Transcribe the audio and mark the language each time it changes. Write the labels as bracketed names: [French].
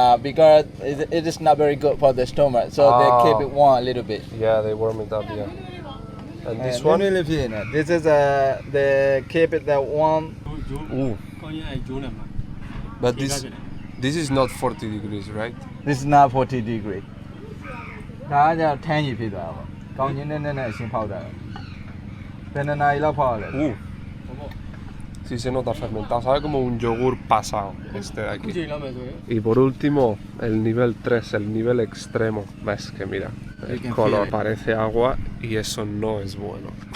[English] Because it is not very good for the stomach, so they keep it warm a little bit. Yeah, they warm it up, yeah. And this And one? This is they keep it that warm. Ooh. But this is not 40 degrees, right? This is not 40 degree. [Burmese] ဒါကထန်းရည်ဖြစ်သွားတာပေါ့။ကောင်းချင်းနဲ့အရှင်ဖောက်တာ။ဘယ်နှစ်နာရီလောက်ဖောက်ရလဲ။ [Spanish] Sí se nota fermentado, sabe como un yogur pasado este de aquí. Y por último, el nivel 3, el nivel extremo. Ves que mira, el color parece agua y eso no es bueno.